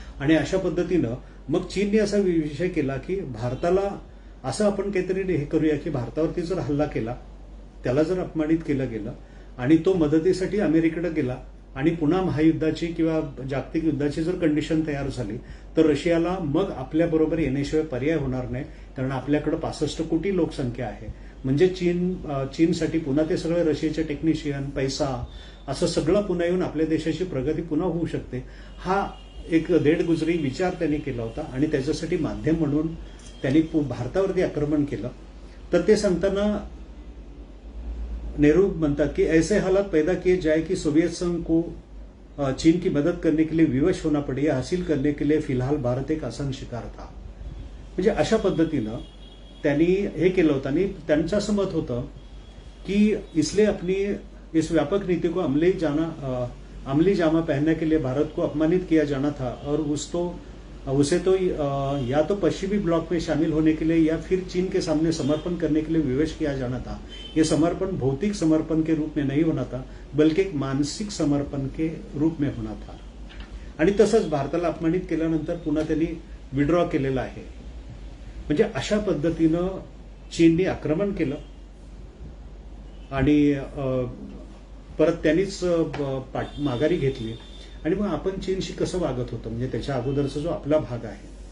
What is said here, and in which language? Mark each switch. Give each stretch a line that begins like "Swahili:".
Marathi: आणि अशा पद्धतीनं मग चीनने असा विषय केला की भारताला असं आपण काहीतरी हे करूया की भारतावरती जर हल्ला केला, त्याला जर अपमानित केलं गेलं आणि तो मदतीसाठी अमेरिकेकडे गेला आणि पुन्हा महायुद्धाची किंवा जागतिक युद्धाची जर कंडिशन तयार झाली तर रशियाला मग आपल्याबरोबर येण्याशिवाय पर्याय होणार नाही, कारण आपल्याकडे 65 कोटी लोकसंख्या आहे. म्हणजे चीनसाठी पुन्हा ते सगळे रशियाचे टेक्निशियन, पैसा, असं सगळं पुन्हा येऊन आपल्या देशाची प्रगती पुन्हा होऊ शकते. हा एक देडगुजरी विचार त्यांनी केला होता आणि त्याच्यासाठी माध्यम म्हणून त्यांनी भारतावरती आक्रमण केलं. तर ते सांगताना नेहरू म्हणतात की
Hindi: ऐसे हालात पैदा किए जाए की सोवियत संघ को चीन की मदद करने के लिए विवश होना पड़े, या हासिल करने के लिए फिलहाल भारत एक आसान शिकार था.
Marathi: म्हणजे अशा पद्धतीनं त्यांनी हे केलं होतं. आणि त्यांचं असं मत होतं की
Hindi: इसलिए अपनी इस व्यापक नीति को अमली जामा पहनने के लिए भारत को अपमानित किया जाना था और उसे तो या तो पश्चिमी ब्लॉक में शामिल होने के लिए या फिर चीन के सामने समर्पण करने के लिए विवश किया जाना था. ये समर्पण भौतिक समर्पण के रूप में नहीं होना था, बल्कि एक मानसिक समर्पण के रूप में होना था.
Marathi: आणि तसंच भारताला अपमानित केल्यानंतर पुन्हा त्यांनी विड्रॉ केलेलं आहे. म्हणजे अशा पद्धतीनं चीनने आक्रमण केलं आणि परत त्यांनीच माघारी घेतली. आणि मग आपण चीनशी कसं वागत होतं, म्हणजे त्याच्या अगोदरचा जो आपला भाग आहे.